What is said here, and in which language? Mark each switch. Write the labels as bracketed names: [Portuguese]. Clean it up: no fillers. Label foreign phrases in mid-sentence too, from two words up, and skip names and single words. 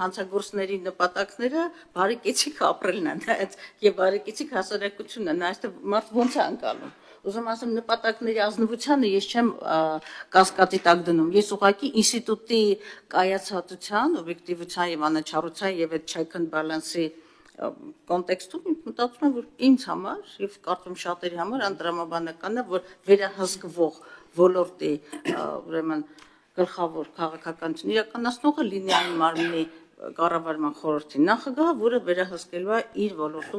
[Armenian] հանցագործների նպատակները բարեկեցիկ ապրելն են այդ եւ բարեկեցիկ հասարակությունն են այստեղ մարդ ոնց է անցալում Ուզում ասեմ նպատակների ազնվությանը ես չեմ կասկածի տակ դնում ես ուղղակի ինստիտուտի կայացածության օբյեկտիվության եւ անաչառության եւ այդ [English] check and balance- [Armenian] ի կոնտեքստում մտածում եմ որ ինձ համար եւ կարծում շատերի համար անդրամաբանական է որ վերահսկվող ոլորտի ուրեմն գլխավոր քաղաքականություն իրականացնողը լինի այն մարմնի կառավարման խորհրդի նախագահը, որը վերահսկելու է իր ոլորտում